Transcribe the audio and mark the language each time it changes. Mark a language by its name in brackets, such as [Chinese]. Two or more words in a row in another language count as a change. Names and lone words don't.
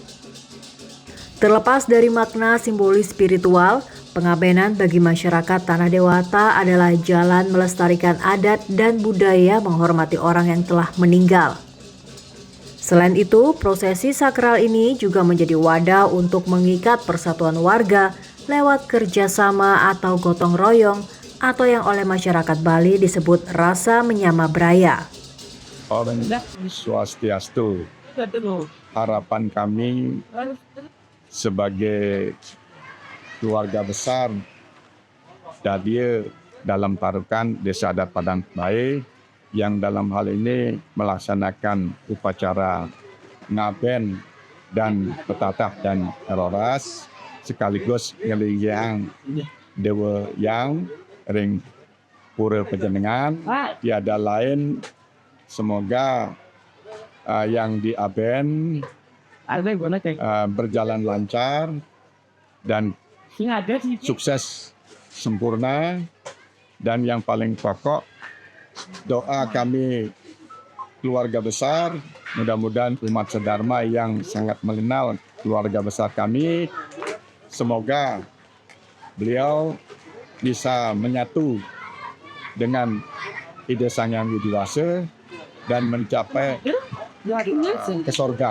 [Indonesian] Terlepas dari makna simbolis spiritual, pengabenan bagi masyarakat Tanah Dewata adalah jalan melestarikan adat dan budaya menghormati orang yang telah meninggal. Selain itu, prosesi sakral ini juga menjadi wadah untuk mengikat persatuan warga lewat kerjasama atau gotong royong atau yang oleh masyarakat Bali disebut rasa menyama braya. Om Swastiastu. Harapan kami sebagai keluarga besar Dadia dalam tarukan Desa Adat Padang Bae yang dalam hal ini melaksanakan upacara ngaben dan petatah dan roras sekaligus ngeliang Dewa Yang ring pura penjenengan tiada lain semoga yang diaben berjalan lancar dan sukses sempurna, dan yang paling pokok doa kami keluarga besar, mudah-mudahan umat sedharma yang sangat mengenal keluarga besar kami, semoga beliau bisa menyatu dengan ide Sang Hyang Widiwasa dan mencapai ke surga.